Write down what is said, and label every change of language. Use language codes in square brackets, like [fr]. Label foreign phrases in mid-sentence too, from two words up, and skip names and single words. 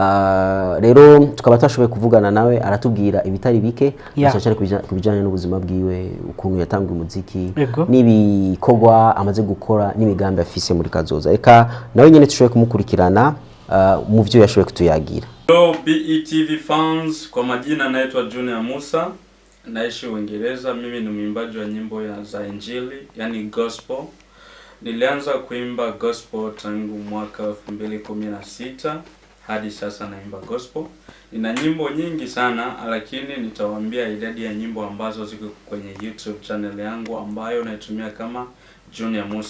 [rn] rero tukaba twashoboye kuvugana nawe aratubwira ibitari bike cyane kubijanye n'ubuzima bwiwe ukuntu yatangwa umuziki n'ibikogwa amaze gukora n'imigambi afise muri kazoza reka nawe nyene tushoboye kumukurikirana mu byo yashoboye kutuyagira. [en] Hello BETV fans, [sw] kwa majina naitwa Junior Mussa, naishi Uingereza. Mimi ni mwimbaji wa nyimbo za Injili, yani gospel. Nilianza kuimba gospel tangu mwaka 2016 hadi sasa naimba gospel. Nina nyimbo nyingi sana, lakini nitawaambia idadi ya nyimbo ambazo ziko kwenye YouTube channel yangu ambayo naitumia kama Junior Mussa.